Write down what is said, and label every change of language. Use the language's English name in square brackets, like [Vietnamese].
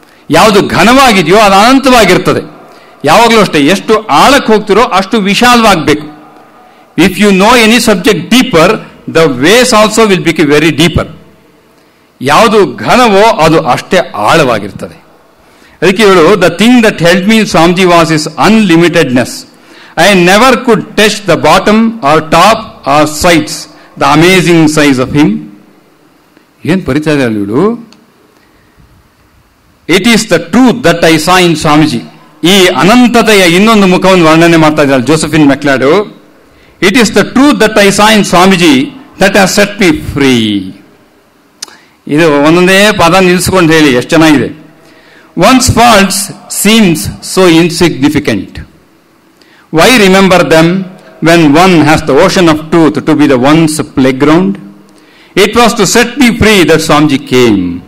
[Kannada] ಯಾವುದು ಘನವಾಗಿದೆಯೋ ಅದು ಅನಂತವಾಗಿರ್ತದೆ. ಯಾವಾಗಲೂ ಅಷ್ಟೇ, ಎಷ್ಟು ಆಳಕ್ಕೆ ಹೋಗ್ತಿರೋ ಅಷ್ಟು ವಿಶಾಲವಾಗಬೇಕು. [English] If you know any subject deeper, the ways also will become very deeper. [Kannada] ಯಾವುದು ಘನವೋ ಅದು ಅಷ್ಟೇ ಆಳವಾಗಿರ್ತದೆ. ಅದಕ್ಕೆ ಹೇಳು, [English] The thing that held me Swamiji was is unlimitedness. I never could touch the bottom or top or sides, the amazing size of him. [Kannada] ಏನ್ ಬರಿತಾ ಇದ್ದಾರೆ ಇವಳು? [English] It is the truth that I saw in Swamiji. [Kannada] ಈ ಅನಂತತೆಯ ಇನ್ನೊಂದು ಮುಖವನ್ನು ವರ್ಣನೆ ಮಾಡ್ತಾ ಇದ್ದಾರೆ ಜೋಸೆಫಿನ್ ಮೆಕ್ಲಾಡೋ. [English] It is the truth that I saw in Swamiji that has set me free. [Kannada] ಇದು ಒಂದೊಂದೇ ಪದ ನಿಲ್ಲಿಸ್ಕೊಂಡು ಹೇಳಿ ಎಷ್ಟು ಚೆನ್ನಾಗಿದೆ. [English] One's faults seems so insignificant. Why remember them when one has the ocean of truth to be the one's playground? It was to set me free that Swamiji came.